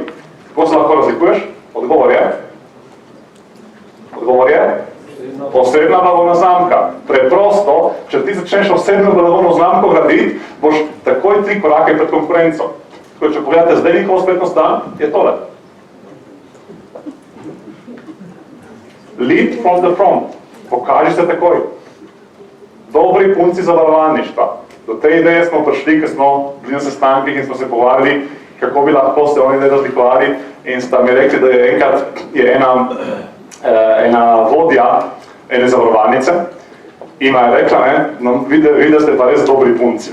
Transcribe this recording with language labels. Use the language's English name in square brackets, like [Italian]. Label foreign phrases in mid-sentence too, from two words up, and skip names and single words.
[Slovenian] Kako se lahko razlikuješ? Odgovor je? Osebna blagovna znamka. Preprosto, če ti začneš osebno blagovno znamko graditi, boš takoj 3 korake pred konkurenco. Tako, če pogledate zdaj njihovo spletno stran, je tole. [English] Lead from the front. [Slovenian] Pokaži se takoj. Dobri punci zavarovalništva. Do te ideje smo prišli, ker smo bili na sestankih in smo se pogovarjali, kako bi lahko se oni ne razlikovali, in sta mi rekli, da je enkrat ena vodja ene zavarovalnice in je rekla, no, vidi, da ste pa res dobri punci.